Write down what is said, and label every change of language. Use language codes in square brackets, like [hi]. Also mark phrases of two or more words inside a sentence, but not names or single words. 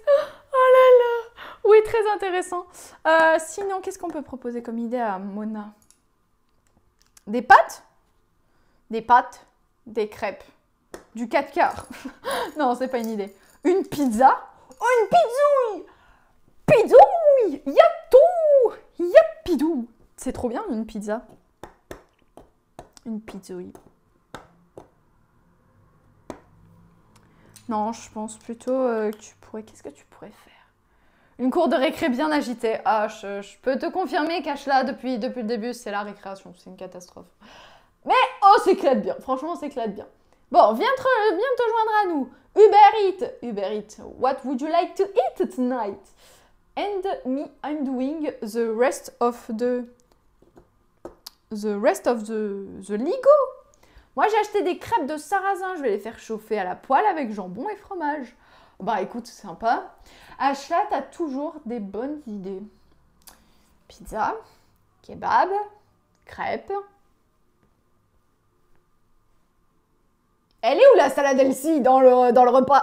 [fr] Oh là là. Oui, très intéressant. Sinon, qu'est-ce qu'on peut proposer comme idée à Mona? Des pâtes? Des pâtes, des crêpes, du 4 quarts. Non, c'est pas une idée. Une pizza? Oh, une pizzouille! Pizzouille! Yatou! Yapidou! C'est trop bien, une pizza. Une pizzouille. Non, je pense plutôt que tu pourrais... Qu'est-ce que tu pourrais faire? Une cour de récré bien agitée. Ah, je peux te confirmer qu'Ashla, depuis le début, c'est la récréation. C'est une catastrophe. Mais, oh, s'éclate bien. Franchement, s'éclate bien. Bon, viens te joindre à nous. Uber Eats. [en] What would you like to eat tonight? And me, I'm doing the rest of the Lego. [fr] Moi, j'ai acheté des crêpes de sarrasin. Je vais les faire chauffer à la poêle avec jambon et fromage. Bah écoute, c'est sympa. Ashla, t'as toujours des bonnes idées. Pizza, kebab, crêpes. Elle est où la salade Elsie dans le repas?